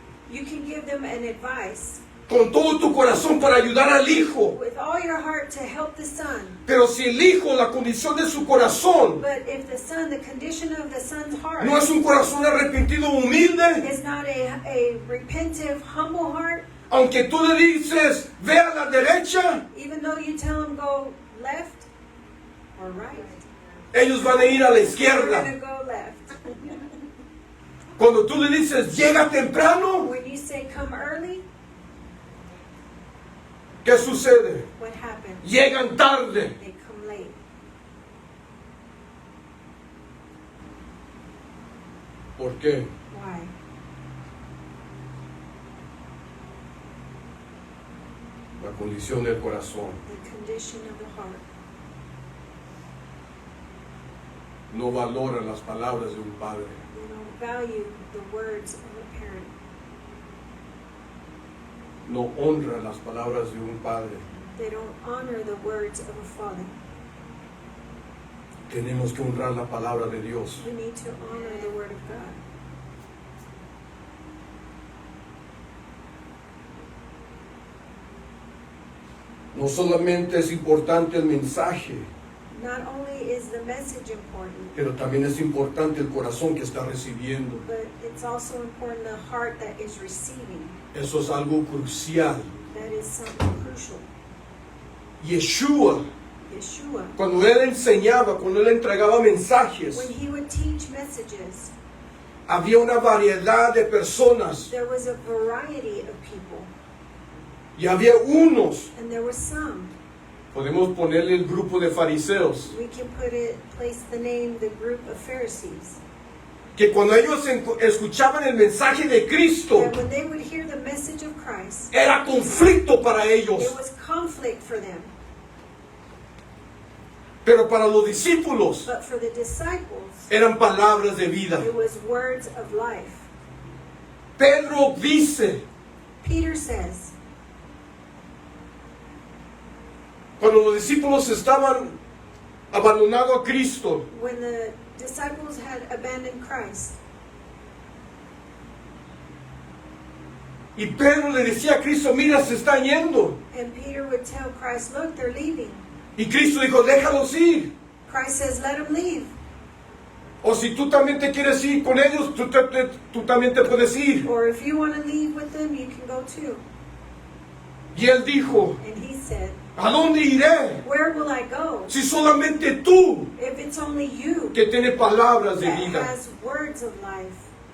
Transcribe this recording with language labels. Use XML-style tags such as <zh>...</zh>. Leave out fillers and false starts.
<en>You can give them an advice</en> <es>con todo tu corazón para ayudar al hijo.</es> <en>with all your heart to help the son.</en> <es>Pero si el hijo, la condición de su corazón,</es> <en>But if the son, the condition of the son's heart</en> <es>no es un corazón arrepentido, humilde,</es> <en>is not a repentive, humble heart,</en> <es>aunque tú le dices, ve a la derecha,</es> <en>even though you tell him go left or right,</en> <es>ellos van a ir a la</es> <en>they're</en> <es>izquierda.</es> <en>going to go left.</en> <es>Cuando tú le dices, llega temprano,</es> <en>When you say come early,</en> <es>¿qué sucede?</es> <en>what happens?</en> <es>Llegan tarde.</es> <en>They come late.</en> <es>¿Por qué?</es> <en>Why?</en> <es>La condición del corazón.</es> <en>The condition of the heart.</en> <es>No valoran las palabras de un padre.</es> <en>They don't value the words of a parent.</en> <es>No honran las palabras de un padre.</es> <en>They don't honor the words of a father.</en> <es>Tenemos que honrar la palabra de Dios.</es> <en>We need to honor the word of God.</en> <es>No solamente es importante el mensaje,</es> <en>Not only is the message important,</en> <es>pero también es importante el corazón que está recibiendo.</es> <en>but it's also important the heart that is receiving.</en> <es>Eso es algo crucial.</es> <en>That is something crucial.</en> <es>Yeshua,</es> <en>Yeshua,</en> <es>cuando él enseñaba, cuando él entregaba mensajes,</es> <en>when he would teach messages,</en> <es>había una variedad de personas</es> <en>there was a variety of people,</en> <es>y había unos,</es> <en>and there was some.</en> <es>podemos ponerle el grupo de fariseos,</es> <en>We can place the name, the group of Pharisees.</en> <es>que cuando ellos escuchaban el mensaje de Cristo,</es> <en>That when they would hear the message of Christ,</en> <es>era conflicto para ellos.</es> <en>it was conflict for them.</en> <es>Pero para los discípulos</es> <en>But for the disciples,</en> <es>eran palabras de vida.</es> <en>it was words of life.</en> <es>Pedro dice,</es> <en>Peter says,</en> <es>cuando los discípulos estaban abandonando a Cristo,</es> <en>when the disciples had abandoned Christ,</en> <es>y Pedro le decía a Cristo, mira, se están yendo.</es> <en>and Peter would tell Christ, look, they're leaving.</en> <es>Y Cristo dijo, déjalos ir.</es> <en>Christ says, let them leave.</en> <es>O si tú también te quieres ir con ellos, tú también te puedes ir.</es> <en>Or if you want to leave with them, you can go too.</en> <es>Y él dijo,</es> <en>And he said,</en> <es>¿a dónde iré?</es> <en>where will I go</en> <es>Si solamente tú,</es> <en>if it's only you</en> <es>que tiene palabras de</es> <en>that</en> <es>vida.</es> <en>has words of life?</en>